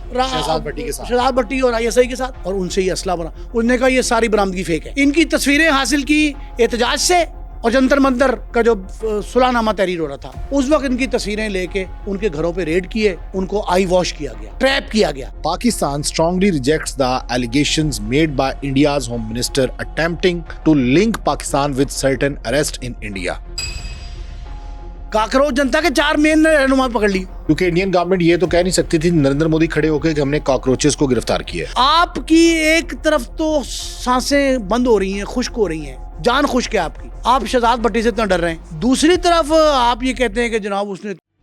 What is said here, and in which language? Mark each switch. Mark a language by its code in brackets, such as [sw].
[hi] शहजाद भट्टी के साथ, शहजाद भट्टी और ISI के साथ, और उनसे ये असला बना। उन्होंने कहा ये सारी बरामदगी फेक है। इनकी तस्वीरें हासिल की एहतजाज से, और जंतर मंतर का जो सुलहनामा तहरीर हो रहा था उस वक्त इनकी तस्वीरें लेके उनके घरों पे रेड किए, उनको आई वॉश किया गया, ट्रैप किया गया। [en] Pakistan strongly rejects the allegations made by India's Home Minister attempting to link Pakistan with certain arrests in India. [hi] Cockroach जनता के 4 मेन रहनुमा पकड़ ली, क्योंकि इंडियन गवर्नमेंट ये तो कह नहीं सकती थी नरेंद्र मोदी खड़े होकर कि हमने कॉकरोचेस को गिरफ्तार किया। आपकी एक तरफ तो सांसें बंद हो रही हैं, खुश्क हो रही हैं, जान खुश्क है आपकी, आप शहजाद भट्टी से इतना डर रहे हैं। दूसरी तरफ आप ये कहते हैं कि जनाब उसने।